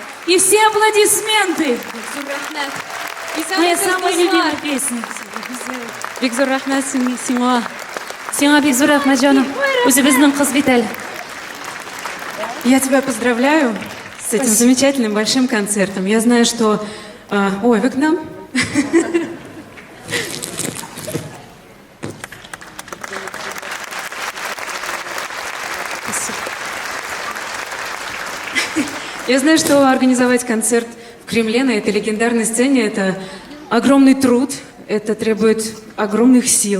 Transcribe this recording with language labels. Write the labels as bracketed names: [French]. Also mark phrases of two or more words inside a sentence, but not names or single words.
[Russian] И все аплодисменты. Моя самая любимая песня. [Tatar] Бекзор рахмат сиңа. Сиңа бик зур рахмат, жаным. Үзебезнең кыз бит әле. [Russian] Я тебя поздравляю с этим замечательным большим концертом. Я знаю, что... Ой, вы к нам? Я знаю, что организовать концерт в Кремле на этой легендарной сцене – это огромный труд, это требует огромных сил.